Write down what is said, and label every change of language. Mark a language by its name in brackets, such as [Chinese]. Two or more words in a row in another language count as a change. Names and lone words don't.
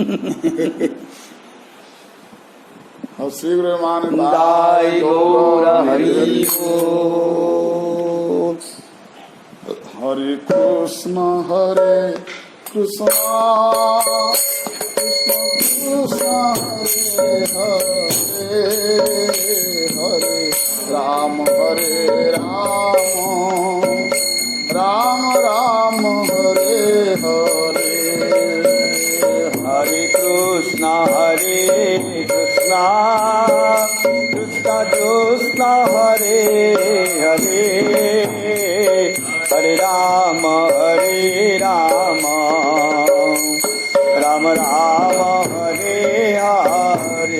[Odia] ଆଉ ଶ୍ରୀ ଗୁରୁ ମାନ [Sanskrit] ହରେ କୃଷ୍ଣ ହରେ କୃଷ୍ଣ କୃଷ୍ଣ କୃଷ୍ଣ ହରେ ହରେ ରାମ ହରେ ରାମ राम राम हरे हरे हरे कृष्ण कृष्ण कृष्ण हरे हरे हरे राम राम राम हरे हरे।